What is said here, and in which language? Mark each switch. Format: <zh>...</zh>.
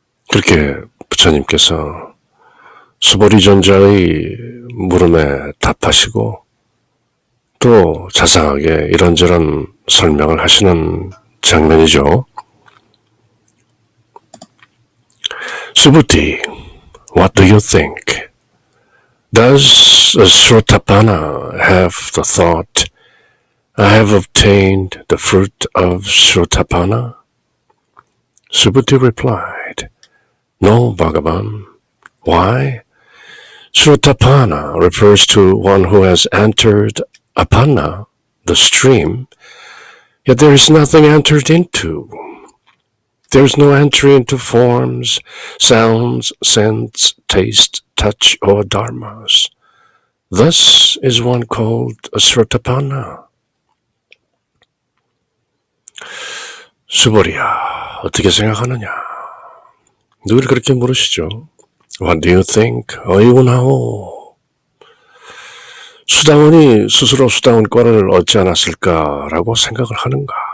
<ko>그렇게 부처님께서 수보리존자의 물음에 답하시고 또 자상하게 이런저런 설명을 하시는 장면이죠.</ko> <en>Subhuti, what do you think? Does Srotapana have the thought, I have obtained the fruit of Srotapana? Subhuti replied, No, Bhagavan. Why? Srotapana refers to one who has entered Apana, the stream, yet there is nothing entered into. There is no entry into forms, sounds, scents, taste, touch, or dharmas. Thus is one called a Srotapana.</en> <ko>수보리야, 어떻게 생각하느냐? 늘 그렇게 물으시죠.</ko> <en>What do you think?</en> <ko>어이구나오. 수다원이 스스로 수다원과를 얻지 않았을까라고 생각을 하는가?</ko>